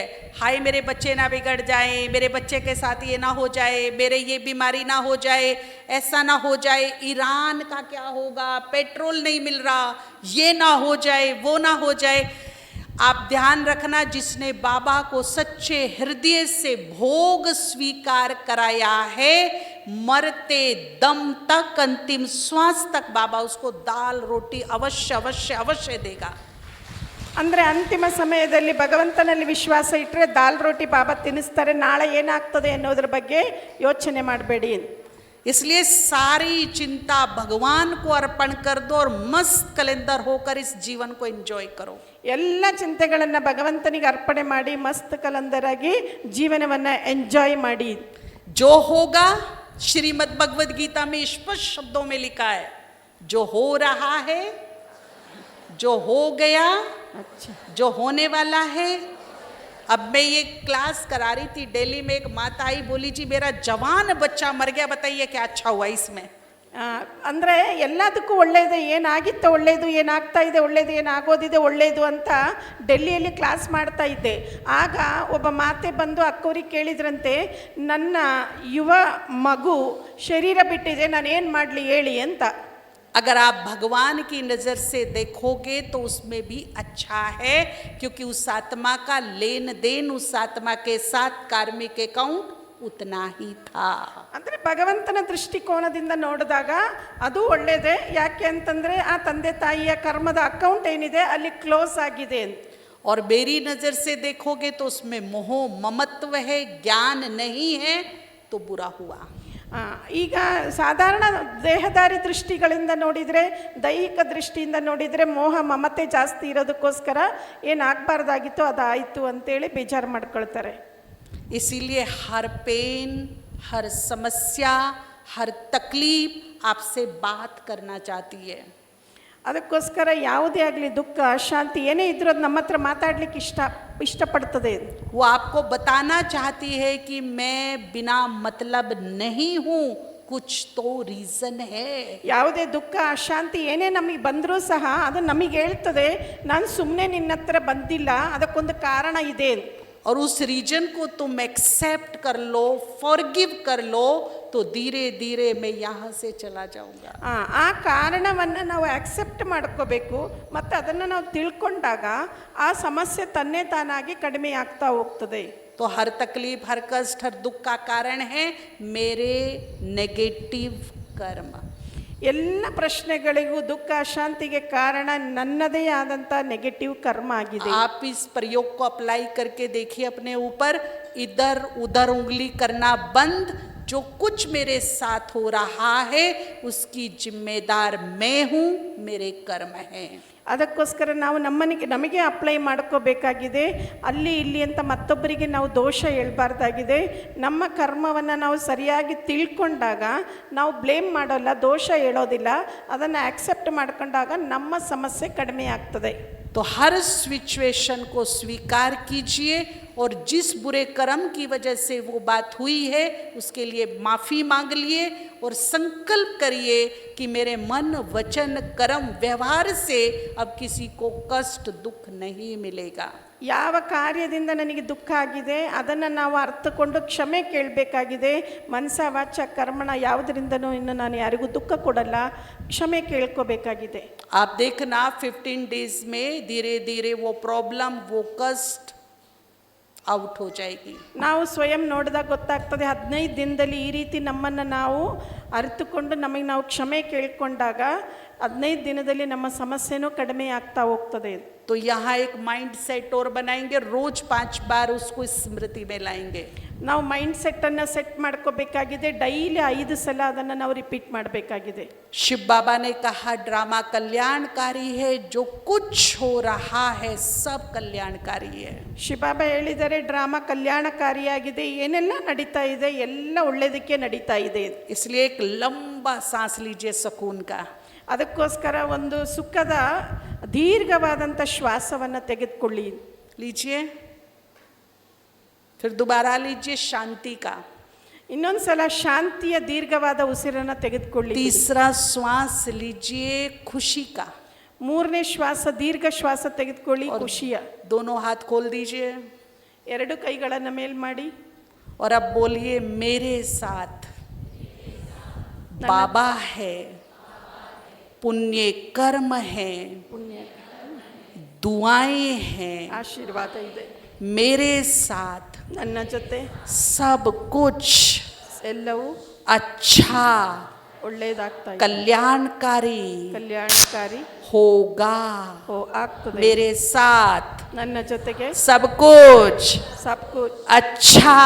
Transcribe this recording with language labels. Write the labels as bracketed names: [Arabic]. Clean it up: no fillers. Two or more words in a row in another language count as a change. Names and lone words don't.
[Hindi] हाय मेरे बच्चे ना बिगड़ जाए, मेरे बच्चे के साथ ये ना हो जाए, मेरे ये बीमारी ना हो जाए, ऐसा ना हो जाए, ईरान का क्या होगा, पेट्रोल नहीं मिल रहा, ये ना हो जाए, वो ना हो जाए. आप ध्यान रखना, जिसने बाबा को सच्चे हृदय से भोग स्वीकार कराया है, मरते दम तक, अंतिम श्वास तक बाबा उसको दाल रोटी अवश्य अवश्य अवश्य देगा. [Kannada] ಅಂದರೆ ಅಂತಿಮ ಸಮಯದಲ್ಲಿ ಭಗವಂತನಲ್ಲಿ ವಿಶ್ವಾಸ ಇಟ್ಟರೆ [Hindi] दाल रोटी [Kannada] ಬಾಬಾ ತಿನ್ನಿಸ್ತಾರೆ. ನಾಳೆ ಏನಾಗ್ತದೆ ಅನ್ನೋದ್ರ ಬಗ್ಗೆ ಯೋಚನೆ ಮಾಡಬೇಡಿ. [Hindi] इसलिए सारी चिंता भगवान को अर्पण कर दो और मस्त कलेंदर होकर इस जीवन को एंजॉय करो. [Kannada] ಎಲ್ಲ ಚಿಂತೆಗಳನ್ನು ಭಗವಂತನಿಗೆ ಅರ್ಪಣೆ ಮಾಡಿ ಮಸ್ತ್ ಕಲಂದರಾಗಿ ಜೀವನವನ್ನು ಎಂಜಾಯ್ ಮಾಡಿ. [Hindi] जो होगा, श्रीमद् भगवद गीता में स्पष्ट शब्दों में लिखा है, जो हो रहा है, जो हो गया, जो होने वाला है. अब मैं ये क्लास करा रही थी दिल्ली में, एक माता आई, बोली जी मेरा जवान बच्चा मर गया, बताइए क्या अच्छा हुआ इसमें. [Kannada] ಅಂದರೆ ಎಲ್ಲದಕ್ಕೂ ಒಳ್ಳೆಯದು, ಏನಾಗಿತ್ತು ಒಳ್ಳೆಯದು, ಏನಾಗ್ತಾ ಇದೆ ಒಳ್ಳೆಯದು, ಏನಾಗೋದಿದೆ ಒಳ್ಳೆಯದು ಅಂತ ಡೆಲ್ಲಿಯಲ್ಲಿ ಕ್ಲಾಸ್ ಮಾಡ್ತಾ ಇದ್ದೆ. ಆಗ ಒಬ್ಬ ಮಾತೆ ಬಂದು ಅಕ್ಕವ್ರಿಗೆ ಕೇಳಿದ್ರಂತೆ, ನನ್ನ ಯುವ ಮಗು ಶರೀರ ಬಿಟ್ಟಿದೆ, ನಾನೇನು ಮಾಡಲಿ ಹೇಳಿ ಅಂತ. [Hindi] अगर आप भगवान की नज़र से देखोगे तो उसमें भी अच्छा है, क्योंकि उस आत्मा का लेन देन उस आत्मा के साथ [English] karmic account [Hindi] उतना ही था। [Kannada] ಅಂದರೆ ಭಗವಂತನ ದೃಷ್ಟಿಕೋನದಿಂದ ನೋಡಿದಾಗ ಅದು ಒಳ್ಳೆಯದೇ. ಯಾಕೆ ಅಂತಂದರೆ ಆ ತಂದೆ ತಾಯಿಯ ಕರ್ಮದ ಅಕೌಂಟ್ ಏನಿದೆ ಅಲ್ಲಿ ಕ್ಲೋಸ್ ಆಗಿದೆ ಅಂತ. [Hindi] और मेरी नज़र से देखोगे तो उसमें मोह ममत्व है, ज्ञान नहीं है, तो बुरा हुआ। [Kannada] ಈಗ ಸಾಧಾರಣ ದೇಹದಾರಿ ದೃಷ್ಟಿಗಳಿಂದ ನೋಡಿದರೆ, ದೈಹಿಕ ದೃಷ್ಟಿಯಿಂದ ನೋಡಿದರೆ ಮೋಹ ಮಮತೆ ಜಾಸ್ತಿ ಇರೋದಕ್ಕೋಸ್ಕರ ಏನಾಗಬಾರ್ದಾಗಿತ್ತು ಅದಾಯಿತು ಅಂತೇಳಿ ಬೇಜಾರು ಮಾಡ್ಕೊಳ್ತಾರೆ. [Hindi] इसीलिए हर पेन, हर समस्या, हर तकलीफ आपसे बात करना चाहती है। [Kannada] ಅದಕ್ಕೋಸ್ಕರ ಯಾವುದೇ ಆಗಲಿ ದುಃಖ ಅಶಾಂತಿ ಏನೇ ಇದ್ರೂ ಅದು ನಮ್ಮ ಹತ್ರ ಮಾತಾಡಲಿಕ್ಕೆ ಇಷ್ಟಪಡ್ತದೆ. [Hindi] वो आपको बताना चाहती है कि मैं बिना मतलब नहीं हूँ, कुछ तो रीज़न है। [Kannada] ಯಾವುದೇ ದುಃಖ ಅಶಾಂತಿ ಏನೇ ನಮಗೆ ಬಂದರೂ ಸಹ ಅದು ನಮಗೆ ಹೇಳ್ತದೆ, ನಾನು ಸುಮ್ಮನೆ ನಿನ್ನ ಹತ್ರ ಬಂದಿಲ್ಲ, ಅದಕ್ಕೊಂದು ಕಾರಣ ಇದೆ. [Hindi] और उस रीजन को तुम एक्सेप्ट कर लो, फॉरगिव कर लो, तो धीरे धीरे मैं यहाँ से चला जाऊंगा। [Kannada] ಆ ಕಾರಣವನ್ನು ನಾವು ಆಕ್ಸೆಪ್ಟ್ ಮಾಡ್ಕೋಬೇಕು. ಮತ್ತು ಅದನ್ನು ನಾವು ತಿಳ್ಕೊಂಡಾಗ ಆ ಸಮಸ್ಯೆ ತನ್ನೇ ತಾನಾಗಿ ಕಡಿಮೆ ಆಗ್ತಾ ಹೋಗ್ತದೆ. [Hindi] तो हर तकलीफ, हर कष्ट, हर दुख का कारण है मेरे नेगेटिव कर्म। [Kannada] ಎಲ್ಲ ಪ್ರಶ್ನೆಗಳಿಗೂ ದುಃಖ ಅಶಾಂತಿಗೆ ಕಾರಣ ನನ್ನದೇ ಆದಂಥ ನೆಗೆಟಿವ್ ಕರ್ಮ ಆಗಿದೆ. [Hindi] आप इस प्रयोग को अप्लाई करके देखिए अपने ऊपर, इधर उधर उंगली करना बंद। जो कुछ मेरे साथ हो रहा है उसकी जिम्मेदार मैं हूँ, मेरे कर्म हैं। [Kannada] ಅದಕ್ಕೋಸ್ಕರ ನಾವು ನಮಗೆ ಅಪ್ಲೈ ಮಾಡ್ಕೋಬೇಕಾಗಿದೆ. ಅಲ್ಲಿ ಇಲ್ಲಿ ಅಂತ ಮತ್ತೊಬ್ಬರಿಗೆ ನಾವು ದೋಷ ಹೇಳ್ಬಾರ್ದಾಗಿದೆ. ನಮ್ಮ ಕರ್ಮವನ್ನು ನಾವು ಸರಿಯಾಗಿ ತಿಳ್ಕೊಂಡಾಗ ನಾವು ಬ್ಲೇಮ್ ಮಾಡೋಲ್ಲ, ದೋಷ ಹೇಳೋದಿಲ್ಲ. ಅದನ್ನು ಆಕ್ಸೆಪ್ಟ್ ಮಾಡ್ಕೊಂಡಾಗ ನಮ್ಮ ಸಮಸ್ಯೆ ಕಡಿಮೆ ಆಗ್ತದೆ. [Hindi] तो हर सिचुएशन को स्वीकार कीजिए और जिस बुरे कर्म की वजह से वो बात हुई है उसके लिए माफ़ी मांग लिए और संकल्प करिए कि मेरे मन, वचन, कर्म, व्यवहार से अब किसी को कष्ट, दुख नहीं मिलेगा। [Kannada] ಯಾವ ಕಾರ್ಯದಿಂದ ನನಗೆ ದುಃಖ ಆಗಿದೆ ಅದನ್ನು ನಾವು ಅರ್ಥಕೊಂಡು ಕ್ಷಮೆ ಕೇಳಬೇಕಾಗಿದೆ. ಮನಸ ವಾಚ ಕರ್ಮಣ ಯಾವುದರಿಂದನೂ ಇನ್ನು ನಾನು ಯಾರಿಗೂ ದುಃಖ ಕೊಡಲ್ಲ, ಕ್ಷಮೆ ಕೇಳ್ಕೋಬೇಕಾಗಿದೆ. [Hindi] आप देखना 15 डेज में धीरे धीरे वो प्रॉब्लम, वो कष्ट ಔಟ್ हो जाएगी। [Kannada] ನಾವು ಸ್ವಯಂ ನೋಡಿದಾಗ ಗೊತ್ತಾಗ್ತದೆ, 15 ದಿನದಲ್ಲಿ ಈ ರೀತಿ ನಮ್ಮನ್ನು ನಾವು ಅರಿತುಕೊಂಡು ನಮಗೆ ನಾವು ಕ್ಷಮೆ ಕೇಳ್ಕೊಂಡಾಗ 15 ದಿನದಲ್ಲಿ ನಮ್ಮ ಸಮಸ್ಯೆನೂ ಕಡಿಮೆ ಆಗ್ತಾ ಹೋಗ್ತದೆ. [Hindi] तो यहाँ एक [English] mind set [Hindi] और बनाएंगे, रोज 5 बार उसको स्मृति में लाएंगे। [Kannada] ನಾವು [English] mind setannu [Kannada] ಸೆಟ್ ಮಾಡ್ಕೋಬೇಕಾಗಿದೆ. ಡೈಲಿ 5 ಸಲ ಅದನ್ನು ನಾವು ರಿಪೀಟ್ ಮಾಡಬೇಕಾಗಿದೆ. [Hindi] शिव बाबा ने कहा ड्रामा कल्याणकारी है, जो कुछ हो रहा है सब कल्याणकारी है। [Kannada] ಶಿವಬಾಬಾ ಹೇಳಿದ್ದಾರೆ ಡ್ರಾಮಾ ಕಲ್ಯಾಣಕಾರಿಯಾಗಿದೆ, ಏನೆಲ್ಲ ನಡೀತಾ ಇದೆ ಎಲ್ಲ ಒಳ್ಳೆಯದಕ್ಕೆ ನಡೀತಾ ಇದೆ. [Hindi] इसलिए एक लंबा सांस लीजिए सुकून का। [Kannada] ಅದಕ್ಕೋಸ್ಕರ ಒಂದು ಸುಖದ ದೀರ್ಘವಾದಂಥ ಶ್ವಾಸವನ್ನು ತೆಗೆದುಕೊಳ್ಳಿ. [Hindi] लीजिए, फिर दोबारा लीजिए शांति का। [Kannada] ಇನ್ನೊಂದು ಸಲ ಶಾಂತಿಯ ದೀರ್ಘವಾದ ಉಸಿರನ್ನು ತೆಗೆದುಕೊಳ್ಳಿ. [Hindi] तीसरा श्वास लीजिए खुशी का। [Kannada] ಮೂರನೇ ಶ್ವಾಸ ದೀರ್ಘ ಶ್ವಾಸ ತೆಗೆದುಕೊಳ್ಳಿ ಖುಷಿಯ. [Hindi] दोनों हाथ खोल दीजिए [Kannada] 2 ಕೈಗಳನ್ನು ಮೇಲ್ ಮಾಡಿ. [Hindi] और अब बोलिए मेरे साथ बाबा है, पुण्य कर्म है, [Kannada] ಪುಣ್ಯ [Hindi] दुआएं हैं, [Kannada] ಆಶೀರ್ವಾದ ಇದೆ. [Hindi] मेरे साथ [Kannada] ನನ್ನ ಜೊತೆ [Hindi] सब कुछ [Kannada] ಎಲ್ಲವೂ [Hindi] अच्छा, [Kannada] ಒಳ್ಳೆಯದಾಗ್ತಾ ಇದೆ, [Hindi] कल्याणकारी [Kannada] ಕಲ್ಯಾಣಕಾರಿ [Hindi] होगा। [Kannada] ಆಗ್ತದೆ. [Hindi] मेरे साथ [Kannada] ನನ್ನ ಜೊತೆಗೆ [Hindi] सब कुछ ಸಬ್ಕು अच्छा